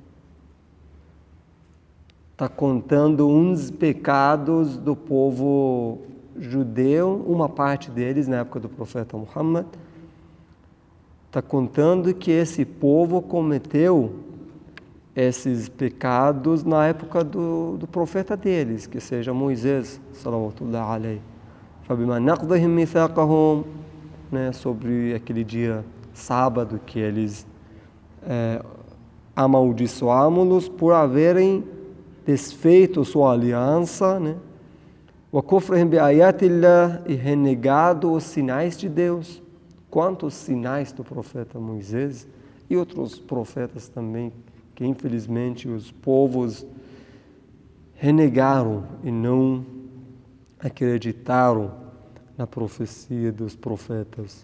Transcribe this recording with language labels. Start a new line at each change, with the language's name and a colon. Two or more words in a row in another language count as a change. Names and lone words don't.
Portuguese: Está contando uns pecados do povo judeu, uma parte deles na época do profeta Muhammad. Está contando que esse povo cometeu esses pecados na época do profeta deles, que seja Moisés,
Arabic: صلوات الله عليه. فبما نقضهم ميثاقهم,
Portuguese: sobre aquele dia sábado que eles amaldiçoámo-los por haverem desfeito sua aliança,
Arabic: وكفرهم بآيات الله,
Portuguese: e renegado os sinais de Deus. Quantos sinais do profeta Moisés e outros profetas também, que infelizmente os povos renegaram e não acreditaram na profecia dos profetas.